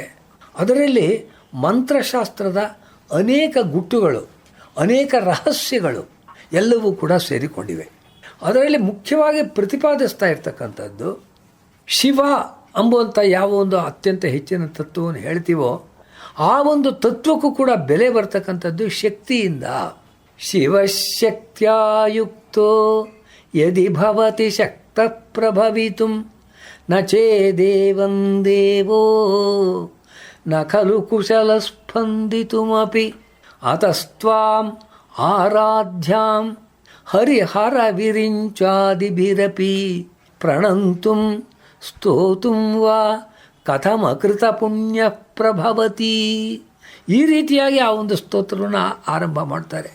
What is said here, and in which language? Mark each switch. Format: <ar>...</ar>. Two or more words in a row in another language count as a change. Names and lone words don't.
<kn>ಅದರಲ್ಲಿ ಮಂತ್ರಶಾಸ್ತ್ರದ ಅನೇಕ ಗುಟ್ಟುಗಳು, ಅನೇಕ ರಹಸ್ಯಗಳು ಎಲ್ಲವೂ ಕೂಡ ಸೇರಿಕೊಂಡಿವೆ. ಅದರಲ್ಲಿ ಮುಖ್ಯವಾಗಿ ಪ್ರತಿಪಾದಿಸ್ತಾ ಇರ್ತಕ್ಕಂಥದ್ದು ಶಿವ ಎಂಬುವಂಥ ಯಾವ ಒಂದು ಅತ್ಯಂತ ಹೆಚ್ಚಿನ ತತ್ವವನ್ನು ಹೇಳ್ತೀವೋ ಆ ಒಂದು ತತ್ವಕ್ಕೂ ಕೂಡ ಬೆಲೆ ಬರ್ತಕ್ಕಂಥದ್ದು ಶಕ್ತಿಯಿಂದ.</kn> <sa>ಶಿವಶಕ್ತ್ಯಾಯುಕ್ತೋ ಯದಿ ಭವತಿ ಶಕ್ತ ಪ್ರಭವಿತುಂ ನ ಚೇದೇವಂ ದೇವೋ ನ ಖಲು ಕುಶಲ ಸ್ಪಂದಿತುಮಪಿ ಅತಸ್ತ್ವಾಂ ಆರಾಧ್ಯಾಂ ಹರಿಹರ ವಿರಿಂಚಾದಿಭಿರಪಿ ಪ್ರಣಂತುಂ ಸ್ತೋತುಂ ವಾ ಕಥಮಕೃತ ಪುಣ್ಯ ಪ್ರಭವತಿ.</sa> <kn>ಈ ರೀತಿಯಾಗಿ ಆ ಒಂದು ಸ್ತೋತ್ರವನ್ನು ಆರಂಭ ಮಾಡ್ತಾರೆ.</kn>